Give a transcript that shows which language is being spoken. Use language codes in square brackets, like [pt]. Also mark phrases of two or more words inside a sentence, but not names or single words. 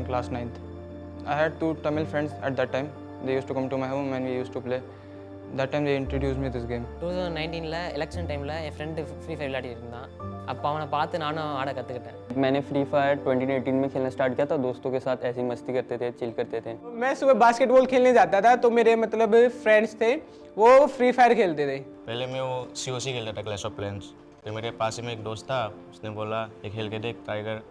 [en] class 9th. I had 2 Tamil friends at that time. They used to come to my home and we used to play. That time they introduced me this game. [ta] 2019 [en] election time [ta] என் ஃப்ரெண்டு ஃப்ரீ ஃபயர் விளையாடிட்டு இருந்தான். அப்போ அவனை பார்த்து நானும் ஆட कத்துக்கிட்டேன். [hi] मैंने फ्री फायर 2018 में खेलना स्टार्ट किया था. दोस्तों के साथ ऐसी मस्ती करते थे, चिल करते थे. मैं सुबह बास्केटबॉल खेलने जाता था तो मेरे मतलब फ्रेंड्स थे वो फ्री फायर खेलते थे. पहले मैं वो COC खेलता था, क्लैश ऑफ क्लैंस. फिर मेरे पास में एक दोस्त था, उसने बोला ये खेल के देख, ट्राई कर.